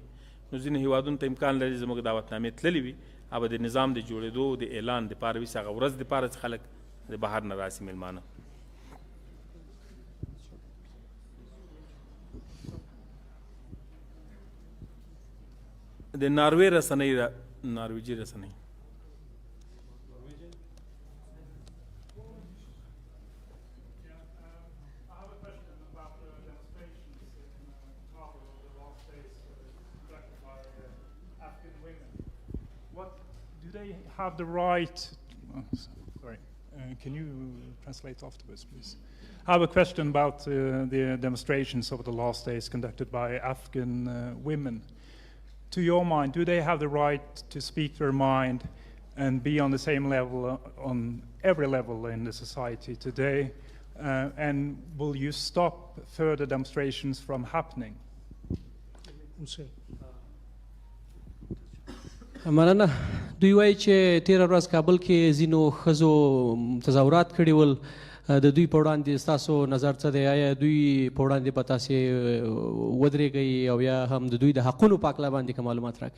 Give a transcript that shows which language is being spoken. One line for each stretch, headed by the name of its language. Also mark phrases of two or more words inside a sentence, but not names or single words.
Pashto: نو ځینې هیوادونو ته امکان لري زموږ دعوتنامې تللې وي، هغه به د نظام د جوړېدو د اعلان دپاره وي چې هغه ورځ دپاره چې خلک د بهر نه راسي مېلمانه. د ناروې رسنۍ ده، نارویجي رسنۍ.
English: Do they have the right? Sorry, can you translate afterwards, please? I have a question about the demonstrations over the last days conducted by Afghan women. To your mind, do they have the right to speak their mind and be on the same level, on every level in the society today? And will you stop further demonstrations from happening?
Pashto: مننه. دوی وایي چې تېره ورځ کابل کې ځینو ښځو تظاهرات کړي ول، د دوی په وړاندې ستاسو نظر څه دی؟ آیا دوی په وړاندې به تاسې ودرېږئ او یا هم د دوی د حقونو په هکله باندې که معلومات راکړئ؟